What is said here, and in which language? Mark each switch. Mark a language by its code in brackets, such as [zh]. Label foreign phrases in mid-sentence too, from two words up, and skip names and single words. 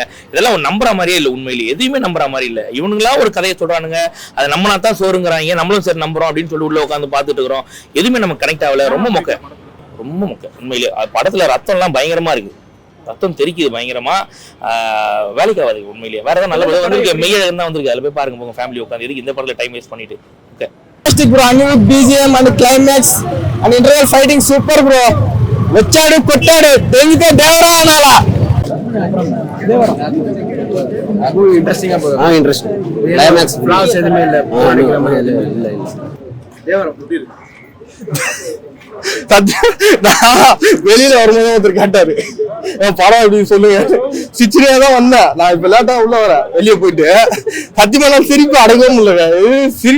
[ta] இதெல்லாம் நம்புற மாதிரியே இல்லை, உண்மையிலேயே எதுவுமே நம்புற மாதிரி இல்லை. இவனுங்களா ஒரு கதையை சொல்றானுங்க, அதை நம்மளா தான் சோறுங்கிறாங்க, நம்மளும் சரி நம்புறோம் அப்படின்னு சொல்லி உள்ள உட்காந்து பார்த்துட்டு இருக்கிறோம். எதுவுமே நமக்கு கனெக்ட் ஆகல. ரொம்ப மொக்க உண்மையிலேயே. படத்துல ரத்தம் எல்லாம் பயங்கரமா இருக்கு, ரத்தம் தெரிக்குது பயங்கரமா. வேலைக்கு ஆகாது உண்மையிலேயே. வேற ஏதாவது நல்ல படம் வந்து மெய்யழகன் தான் வந்திருக்கு, அதில் போய் பாருங்க போங்க ஃபேமிலி உட்காந்து. எதுக்கு இந்த படத்துல [en] time waste [ta] பண்ணிட்டு. ஓகே [en] bro, Anirudh BGM and climax and interval fighting super bro. [te] వచ్చాడు కొట్టాడు దేవితే దేవరా అనాలా. [ta] அது இன்ட்ரஸ்டிங்கா போகுது. [en] interesting climax [ta] ஃபிளாஸ் எதுவுமே இல்ல, போர் அடிக்கிற மாதிரி இல்ல. தேவரா எப்படி இருக்கு? வெளியில வரும்போது ஒருத்தர் கேட்டாரு படம் அப்படின்னு சொல்லுங்க, சிச்சிரியா தான் வந்தேன் நான். இப்ப லேட்டா உள்ள வரேன், வெளியே போயிட்டு சத்தியமா நான் சிரிப்பு அடங்கவே முடியல.